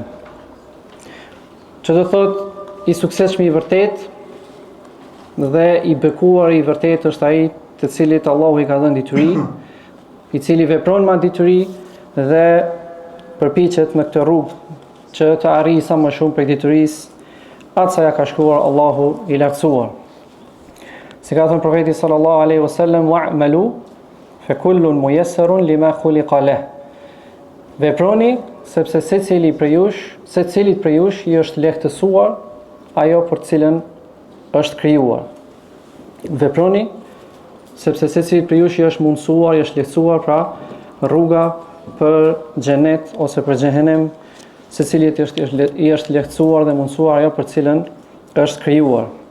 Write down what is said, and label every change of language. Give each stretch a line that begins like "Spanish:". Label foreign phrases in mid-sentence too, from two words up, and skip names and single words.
Albanian: Që do thot I suksesshëm I vërtet dhe I bekuar I vërtet është ai të cilit Allahu I ka dhënë dituri, I cili vepron me dituri dhe përpiqet në këtë rrugë që të arrijë sa më shumë prej diturisë atë sa ja ka shkruar Allahu I lartësuar. Si ka thënë profeti
Arabic: صلى الله عليه وسلم, اعملوا فكل ميسر لما خلق له.
Albanian: Veproni sepse secilit prej jush I është lehtësuar ajo për cilën është krijuar. Veproni sepse secilit prej jush I është mundsuar, I është lehtësuar, pra rruga për xhenet ose për xhehenem, secilit I është lehtësuar dhe mundsuar ajo për cilën është krijuar.